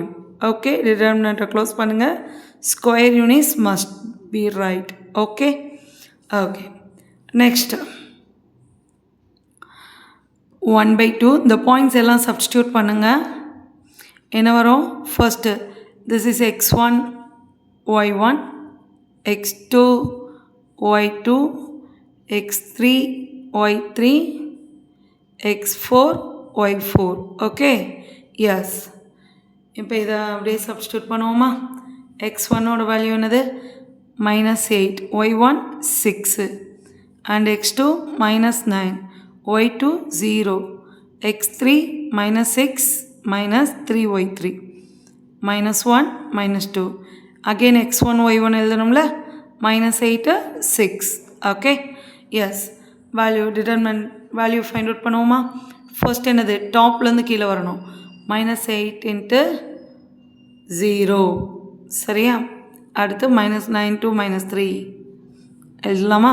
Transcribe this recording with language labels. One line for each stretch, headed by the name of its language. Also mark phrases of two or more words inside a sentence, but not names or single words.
Tamil: ஓகே, டிட்டர்மினண்ட்டை க்ளோஸ் பண்ணுங்கள்.
English: square units must be right. okay okay, next
Tamil: 1/2 இந்த பாயிண்ட்ஸ் எல்லாம் சப்ஸ்டியூட் பண்ணுங்கள். என்ன வரும்?
English: first this is x1 y1, x2 y2, x3 y3, x4 y4. okay, yes.
Tamil: இப்போ இதை அப்படியே சப்ஸ்டியூட் பண்ணுவோமா? x1ஓட வேல்யூ என்னது -8, y1 6 and x2 -9, y2 0, x3 -6 -3y3 -1 -2. அகெயின் x1 y1 எழுதணும்ல, -8 6.
English: okay, yes. value determinant value find out
Tamil: பண்ணுவோமா? ஃபர்ஸ்ட் என்னது டாப்லேருந்து கீழே வரணும். -8 இன்ட்டு 0 சரியா. அடுத்து -9 to -3 எழுதலாமா?